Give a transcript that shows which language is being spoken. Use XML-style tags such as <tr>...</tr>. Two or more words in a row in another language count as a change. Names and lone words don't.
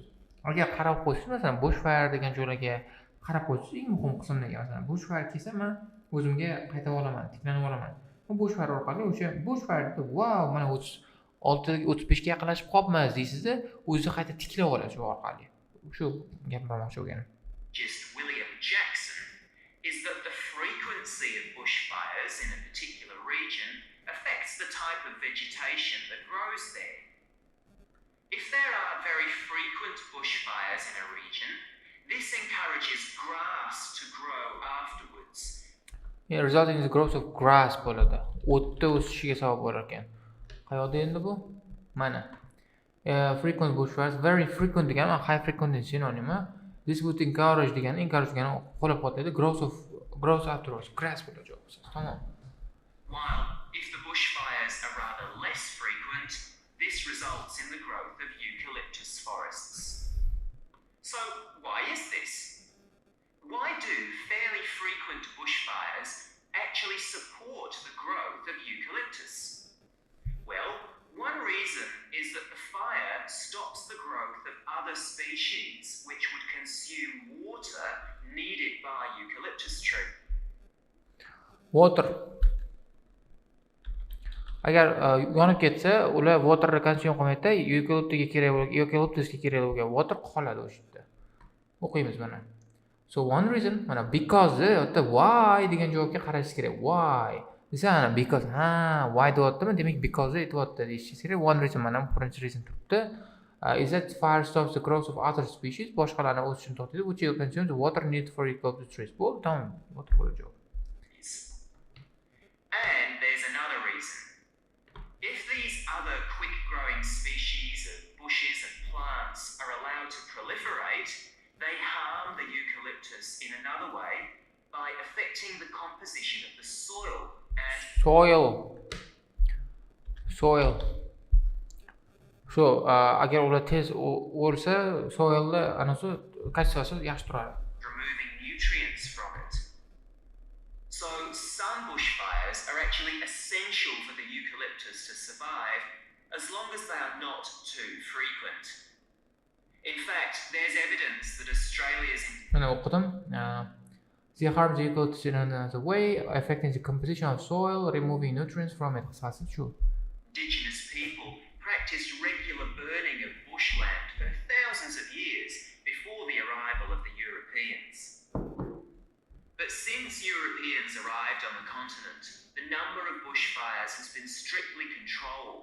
<uz>Agar qarab qo'ysangiz, masalan, bushfire degan joylarga qarab qo'ysangiz, eng muhim qismdagi masalan, bushfire kelsa, men o'zimga qaytib olaman, tiklanib olaman. Bu bushfire orqali o'sha bushfire wow, mana 36-35 ga yaqinlashib qolibmiz deysizda, o'zingizni qayta tiklab olasiz shu orqali. Shu gapni aytmoqchi bo'lganim.</uz> <en>William Jackson is that the frequency of bushfires in a particular region affects the type of vegetation that grows there. If there are very frequent bushfires in a region, this encourages grass to grow afterwards. Resulting in the growth of grass bo'ladi.</en> <uz>O'tda o'sishiga sabab bo'lar ekan. Qayoqda endi bu? Mana.</uz> <en>Frequent bushfires, very frequent degani high frequency synonymi. This would encourage</en> <uz>degani qo'llab-quvvatlaydi.</uz> <en>Growth afterwards. Grass</en> <uz>bo'ladi javob. Tamom.</uz> <en>While if the bushfires are rather less frequent, this results in the growth of eucalyptus forests. So, why is this? Why do fairly frequent bushfires actually support the growth of eucalyptus? Well, one reason is that the fire stops the growth of other species which would consume water needed by eucalyptus tree. Water.</en> <uz>Agar yonib ketsa, ular</uz> <en>water consume</en> <uz>qilmaydi-da, eucalyptusga kerak bo'lgan water qoladi o'sha yerda. O'qiymiz mana.</uz> <en>So one reason,</en> <uz>mana because yoki why degan javobga qarashingiz kerak.</uz> <en>Why?</en> <uz>Desa, because why deyaptimi? Demak because aytyapti deyishingiz kerak.</uz> <en>One reason</en> <uz>mana birinchi reason turibdi.</uz> <en>Is that fire stops the growth of other species?</en> <uz>Boshqalarning o'sishini to'xtatadi.</uz> <en>Which will consume the water needed for eucalyptus trees.</en> <uz>Bu tamam. Water bo'ladi javob.</uz> <en>And there's another reason. If these other quick-growing species of bushes and plants are allowed to proliferate, they harm the eucalyptus in another way by affecting the composition of the soil and soil. So,</en> <uz>agar ular tez o'lsa, soilda anasi kachchasi yaxshi turadi.</uz> <en>removing nutrients from it. So some bushfires are actually essential for the eucalyptus to survive as long as they are not too frequent. In fact, there's evidence that Australia's</en> <uz>Mana o'qidim.</uz> <en>The harm the eucalyptus in another way, affecting the composition of soil, removing nutrients from it.</en> <uz>Qisqasi shu.</uz> <en>indigenous people practiced regular burning of bushland for thousands of years before the arrival of the Europeans. But since Europeans arrived on the continent, the number of bushfires has been strictly controlled.</en>